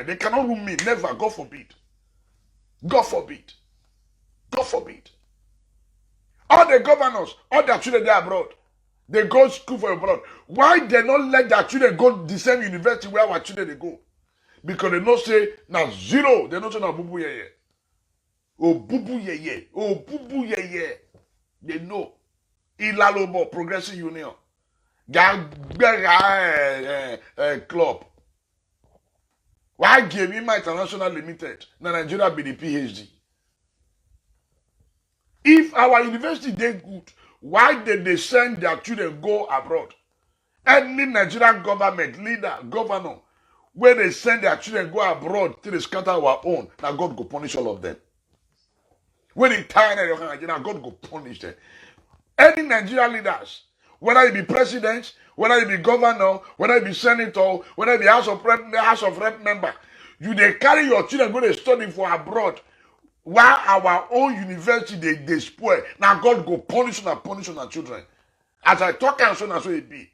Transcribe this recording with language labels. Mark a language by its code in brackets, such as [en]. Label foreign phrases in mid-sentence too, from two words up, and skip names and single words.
[pcm] They cannot rule me. Never. God forbid. God forbid. God forbid. All the governors, all their children they are abroad. They go school for abroad. Why they not let their children go the same university where our children they go? Because they not say now zero. They not say now bubu ye. Oh bubu ye. Oh bubu ye. They know. Ilalobo Progressive Union. Club. Why give me my International Limited? Now Nigeria be the PhD. If our university they good, why did they send their children go abroad? Any Nigerian government leader, governor, where they send their children go abroad till they scatter our own, now God go punish all of them. When they tie Nigeria, God go punish them. Any Nigerian leaders, whether it be president, whether it be governor, whether it be senator, whether it be House of Rep member, you they carry your children go to study for abroad. While our own university they spoil. Now God go punish on our children. As I talk and so it be.